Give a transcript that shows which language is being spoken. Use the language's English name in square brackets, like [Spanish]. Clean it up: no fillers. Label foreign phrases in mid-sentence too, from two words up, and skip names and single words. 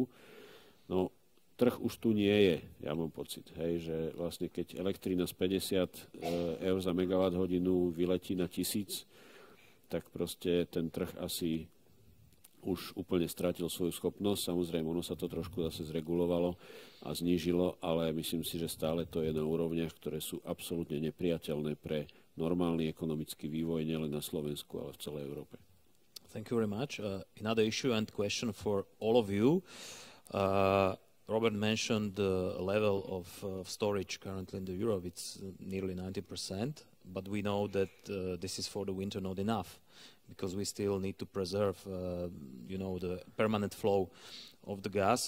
[Slovak] No, trh už tu nie je, ja mám pocit, hej, že vlastne keď elektrina z 50 eur za megawatt hodinu vyletí na 1000, tak proste ten trh asi už úplne stratil svoju schopnosť. Samozrejme, ono sa to trošku zase zregulovalo a znížilo, ale myslím si, že stále to je na úrovniach, ktoré sú absolútne nepriateľné pre normálny ekonomický vývoj nielen na Slovensku, ale v celej Európe. [English] Thank you very much. Another issue and question for all of you. Robert mentioned the level of storage currently in the Europe. It's nearly 90%, but we know that this is for the winter not enough, because we still need to preserve, the permanent flow of the gas.